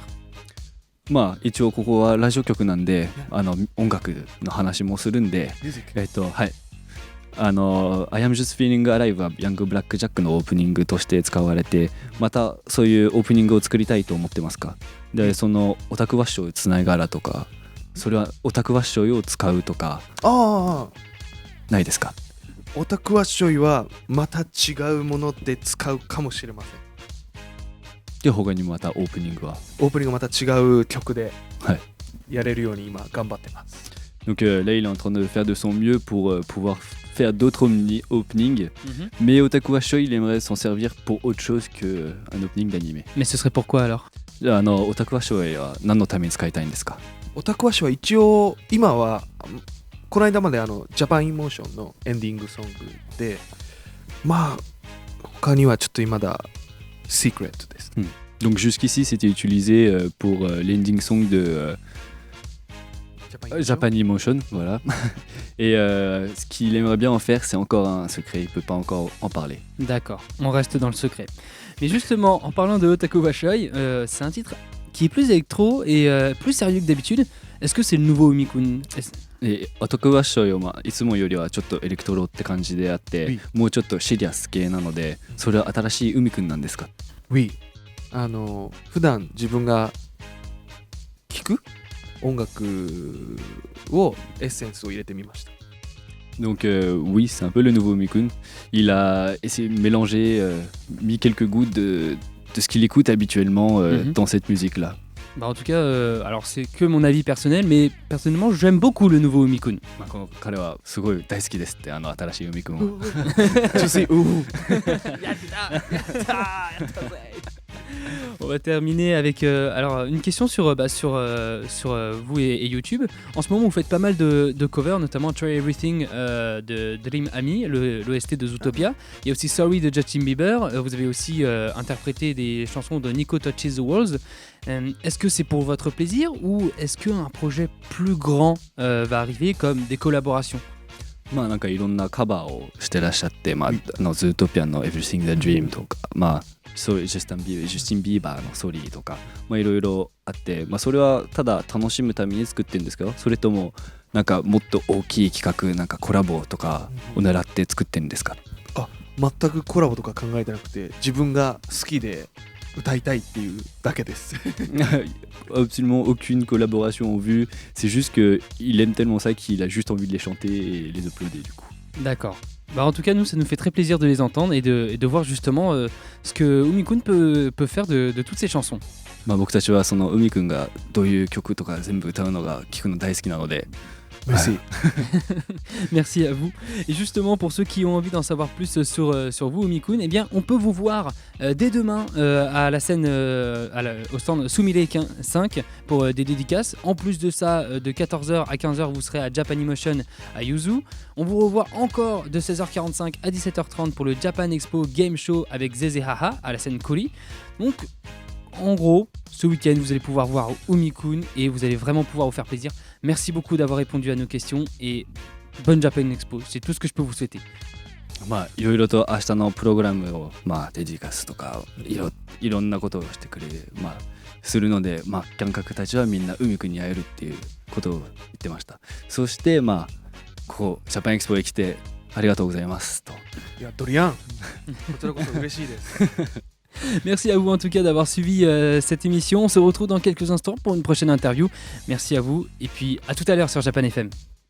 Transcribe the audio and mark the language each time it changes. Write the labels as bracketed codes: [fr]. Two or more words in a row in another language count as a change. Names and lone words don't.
[ja] まあ一応ここはラジオ局なんで音楽の話もするんではい I am just feeling alive はヤングブラックジャックのオープニングとして使われてまたそういうオープニングを作りたいと思ってますかでそのオタクワッショイつないがらとかそれはオタクワッショイを使うとかないですかオタクワッショイはまた違うもので使うかもしれませんで他にもまたオープニングはまた違う曲でやれるように今頑張ってます [fr] Donc là il est en train de faire de son mieux pour pouvoir faire d'autres openings mais Otaku wa Shoi il aimerait s'en servir pour autre chose qu'un opening d'anime. Mais ce serait pourquoi alors? [ja] オタクワッショイは何のために使いたいんですかオタクワッショイは一応今はこの間までジャパンイモーションのエンディングソングでまあ他にはちょっと未だシークレットです、 [fr] Donc jusqu'ici c'était utilisé pour l'ending song de Japan Emotion, voilà. Et ce qu'il aimerait bien en faire c'est encore un secret, il peut pas encore en parler. D'accord, on reste dans le secret. Mais justement, en parlant de Otaku wa Shoi, c'est un titre qui est plus électro et plus sérieux que d'habitude. Est-ce que c'est le nouveau Umikun? [ja] オタクワッショイはいつもよりはちょっとエレクトロって感じであって、もうちょっとシリアス系なので、それは新しい海くんなんですか？ [fr] Oui。 [ja] 普段自分が聴く音楽をエッセンスを入れてみました。 [fr] Donc oui, c'est un peu le nouveau Umikun. Il a essayé de mélanger, mis quelques gouttes de ce qu'il écoute habituellement dans cette musique-là. Bah en tout cas, alors c'est que mon avis personnel, mais personnellement j'aime beaucoup le nouveau Umikun. [ja] 彼はすごい大好きですって新しい海くんを。 [fr] On va terminer avec alors une question sur vous et YouTube. En ce moment, vous faites pas mal de covers, notamment Try Everything de Dream Ami, l'OST de Zootopia. Il y a aussi Sorry de Justin Bieber. Vous avez aussi interprété des chansons de Nico Touches the Walls. Est-ce que c'est pour votre plaisir ou est-ce qu'un projet plus grand va arriver comme des collaborations? [ja] まあなんかいろんなカバーをしてらっしゃって、ズートピアの Everything the Dream とか、ジャスティン・ビーバーの Sorry とか、いろいろあって、それはただ楽しむために作ってるんですけど、それともなんかもっと大きい企画なんかコラボとかを狙って作ってるんですか？全くコラボとか考えてなくて、自分が好きで歌いたいっていうだけです。 [fr] Absolument aucune collaboration en vue, c'est juste qu'il aime tellement ça qu'il a juste envie de les chanter et les uploader du coup. D'accord. En tout cas, nous, ça nous fait très plaisir de les entendre et de voir justement ce que Umikun peut faire de toutes ces chansons. [ja] 僕たちはその海くんがどういう曲とか全部歌うのが聞くの大好きなので。 [fr] Merci. Merci à vous. Et justement, pour ceux qui ont envie d'en savoir plus sur vous, Umikun, eh bien, on peut vous voir dès demain à la scène, au stand Sumire 5 pour des dédicaces. En plus de ça, de 14h à 15h, vous serez à Japan Emotion à Yuzu. On vous revoit encore de 16h45 à 17h30 pour le Japan Expo Game Show avec Zeze Haha à la scène Koli. Donc, en gros, ce week-end, vous allez pouvoir voir Umikun et vous allez vraiment pouvoir vous faire plaisir. Merci beaucoup d'avoir répondu à nos questions et bonne Japan Expo. C'est tout ce que je peux vous souhaiter. [ja] いろいろと明日のプログラムをデディカスとかいろんなことをしてくれするので観客たちはみんな海くんに会えるっていうことを言ってました。そしてここジャパンエクスポへ来てありがとうございますと。いやドリアンこちらこそ嬉しいです。 [fr] Merci à vous en tout cas d'avoir suivi cette émission. On se retrouve dans quelques instants pour une prochaine interview. Merci à vous et puis à tout à l'heure sur Japan FM.